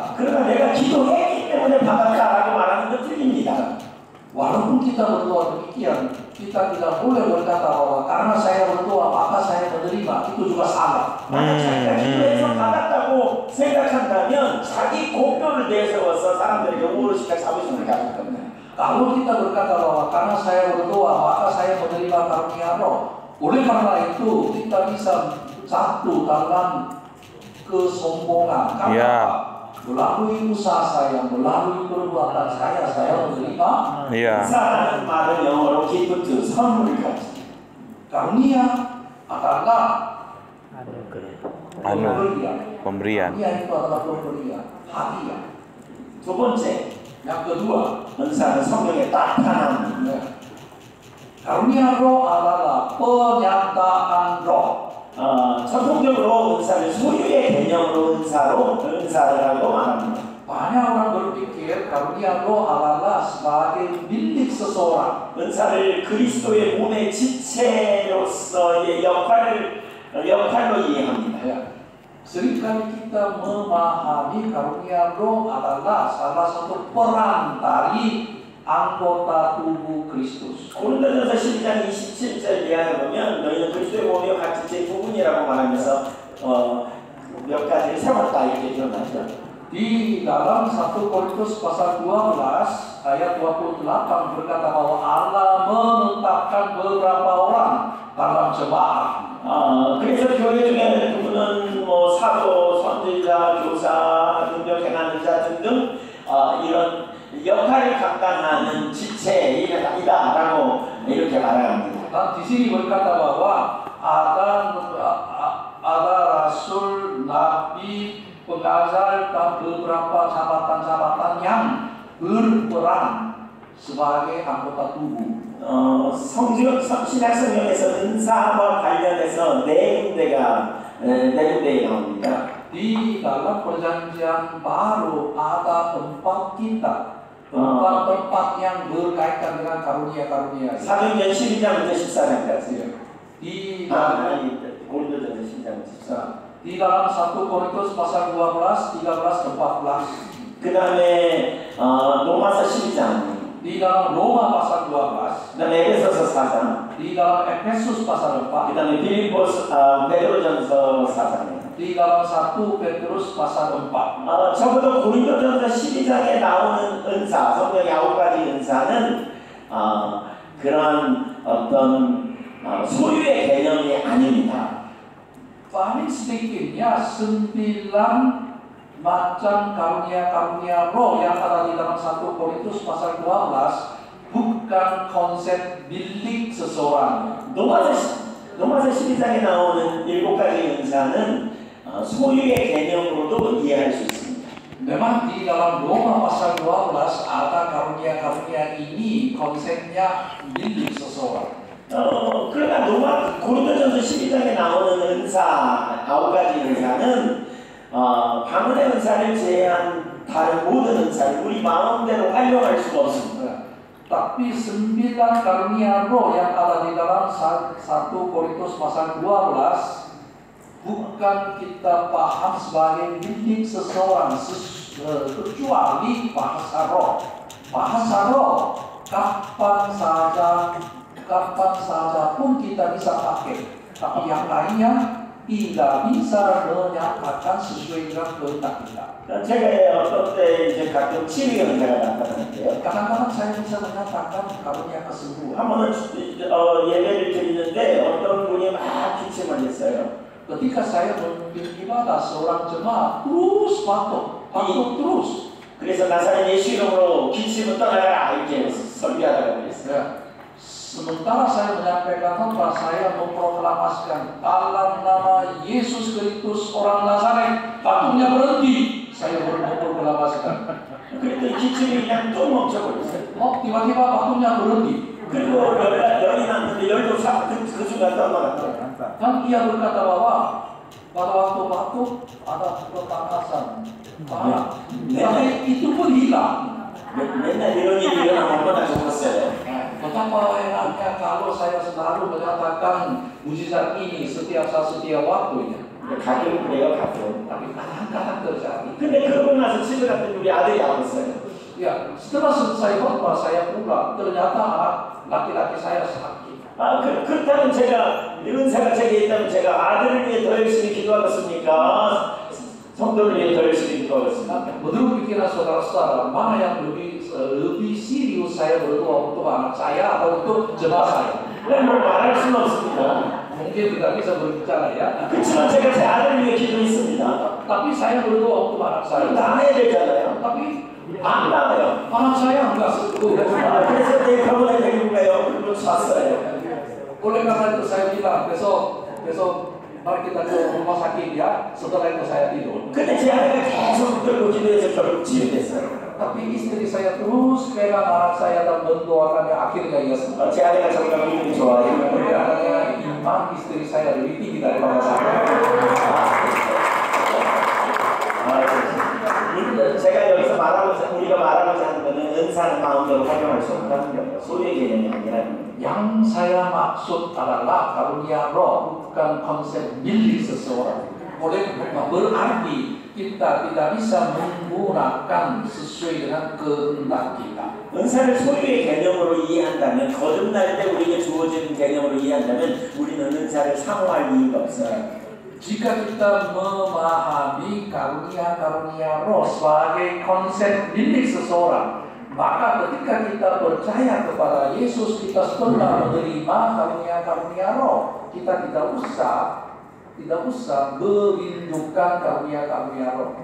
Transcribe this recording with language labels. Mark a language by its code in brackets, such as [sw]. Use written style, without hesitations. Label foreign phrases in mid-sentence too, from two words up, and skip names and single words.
[ko] 그러나 내가 기도했기 때문에 받았다라고 말하는 건 틀립니다. [id] Walaupun kita berdoa demikian, kita tidak boleh berkata bahwa karena saya berdoa maka saya menerima. Itu juga salah. [ko] 만약 자기가 기도해서 받았다고 생각한다면 자기 공로를 내세워서 사람들에게 오롯이가 자부심을 가질 겁니다. [id] Kalau kita berkata bahwa karena saya berdoa maka saya menerima karunia roh, oleh karena itu kita bisa jatuh dalam kesombongan. Karena Ya. melalui usaha saya, melalui perbuatan saya menerima. 야. [ko] 은사라는 말은 영어로 기프트, 선물을 가지고 [id] Karunia adalah anu pemberian. pemberian. Karunia itu adalah pemberian, hadiah. [ko] 두 번째, [id] Yang kedua, [ko] 은사는 성령의 나타남. [id] karunia roh adalah penyataan roh. [ko] 전통적으로 은사를 소유의 개념으로 은사라고 말합니다. [id] Banyak orang berpikir karunia roh adalah sebagai milik seseorang. [ko] 은사를 그리스도의 몸의 지체로서의 역할로 이해합니다. [id] Ya. Seringkali kita memahami karunia roh adalah salah satu peran dari anggota tubuh Kristus. [ko] 고린도전서 12장 27절 이하에 보면 너희는 그리스도의 몸이요 각 지체의 부분이라고 말하면서 몇 가지를 세웠다 이렇게 표현하죠. [id] Di dalam 1 Korintus pasal 12 ayat 28 berkata bahwa Allah menetapkan beberapa orang dalam jemaat. [ko] 그래서 교회 중에는 누구는 뭐 사도, 선지자, 교사, 능력 행하는 자 등등 이런 역할을 감당하는 지체이다라고 이렇게 말합니다. [id] Dan di sini berkata bahwa ada rasul, nabi, pengajar dan beberapa jabatan-jabatan yang berperan sebagai anggota tubuh. [ko] 신약 성경에서 은사와 관련해서 네 군데에 나옵니다. [id] Di dalam perjanjian baru ada 4 kitab, 4 yang berkaitan dengan karunia-karunia. [ko] 사도행전 12장부터 14장까지. 고린도전서 12장부터 14장. [id] Di dalam 1 Korintus pasal 12, 13, 14. [ko] 그 다음에 로마서 12장. [id] Di dalam Roma pasal 12. [ko] 그 다음에 에베소서 4장. [id] Di dalam Efesus pasal 4. [ko] 그 다음에 베드로전서 4장. [id] Di dalam 1 Petrus pasal 4. [ko] 적어도 고린도전서 12장에 나오는 은사, 성령의 9가지 은사는 그런 어떤 소유의 개념이 아닙니다. [id] Paling sedikitnya 9 macam karunia-karunia roh yang ada di dalam 1 Korintus pasal 12 bukan konsep milik seseorang. [ko] 로마서 12장에 나오는 7가지 은사는 소유의 개념으로도 이해할 수 있습니다. [id] Memang di dalam Roma pasal 12 ada karunia-karunia ini konsepnya milik seseorang. [ko] 그러나 고린도전서 12장에 나오는 은사 9가지 은사는 방언의 은사를 제외한 다른 모든 은사를 우리 마음대로 활용할 수가 없습니다. [id] Tapi 9 karunia roh yang ada di dalam 1 Korintus pasal 12 bukan kita paham sebagai milik seseorang kecuali bahasa roh. Bahasa roh kapan saja pun kita bisa pakai. Tapi yang lainnya tidak bisa menyatakan sesuai dengan kehendak kita. [ko] 제가 어떤 때 이제 가끔 치유 은사가 나타나는데요. [id] Kadang-kadang saya bisa menyatakan karunia kesembuhan. [ko] 한 번은 예배를 드리는데 어떤 분이 막 기침을 했어요. [id] Ketika saya memimpin ibadah, seorang jemaat terus batuk terus. [ko] 그래서 나사렛 예수 이름으로 기침을 떠나가라 이렇게 설교하다가 그랬어요. [id] Ya. Sementara saya menyampaikan khotbah, saya memproklamasikan dalam nama Yesus Kristus orang Nazaret, batuknya berhenti. Saya memproklamasikan. [ko] 그랬더니 기침이 그냥 또 멈춰버렸어요. [id] Tiba-tiba batuknya berhenti. [ko] 그리고 열이 났는데 열도 그 순간 떠나갔어요. [id] Dan ia berkata bahwa pada waktu batuk ada ketangkasan. Tapi itu pun hilang. [ko] 맨날 이런 일이 일어나면 얼마나 좋겠어요. [id] Betapa enaknya kalau saya selalu menyatakan mujizat ini setiap waktunya. [ko] 가끔 그래요, 가끔. [id] Tapi kadang-kadang terjadi. [ko] 근데 그러고 나서 집에 갔더니 우리 아들이 아팠어요. [id] Ya, setelah selesai khotbah saya pulang, ternyata anak laki-laki saya sakit. [ko] 그렇다면 제가 은사가 제게 있다면 제가 아들을 위해 더 열심히 기도하겠습니까? 성도를 위해 더 열심히 기도하겠습니까? [id] Menurut pikiran saudara-saudara, mana yang lebih serius saya berdoa untuk anak saya atau untuk jemaat saya? [ko] 뭐 말할 수는 없습니다. [id] Mungkin tidak bisa berbicara ya. [ko] 그렇지만 제가 제 아들을 위해 기도했습니다. [id] Tapi saya berdoa untuk anak saya. [ko] 나눠야 되잖아요. [id] Tapi [ko] 안 나와요. [id] anak saya enggak setuju. [ko] 그래서 내 병원에 데리고 가요. 그리고 잤어요. [id] Oleh karena itu saya bilang besok mari kita ke rumah sakit ya. Setelah itu saya tidur. [ko] 근데 제 아내가 계속 들고 기도해서 결국 치유됐어요. [id] Tapi istri saya terus pegang anak saya dan mendoakannya, akhirnya ia sembuh. [ko] 제 아내가 정말 믿음이 좋아요. [id] Karena iman istri saya lebih tinggi daripada saya. [ko] 제가 여기서 우리가 말하고자 하는 것은 은사는 마음대로 활용할 수 없다는 거예요. 소유의 개념이 아니라는 거예요. [id] Yang saya maksud adalah karunia roh bukan konsep milik seseorang. Berarti kita tidak bisa menggunakan sesuai dengan kehendak kita. [ko] 은사를 소유의 개념으로 이해한다면, 거듭날 때 우리에게 주어진 개념으로 이해한다면 우리는 은사를 사모할 이유가 없어요. [id] Jika kita memahami karunia-karunia roh sebagai konsep milik seseorang, maka ketika kita percaya kepada Yesus, kita setelah menerima karunia-karunia roh, kita tidak usah merindukan karunia-karunia roh.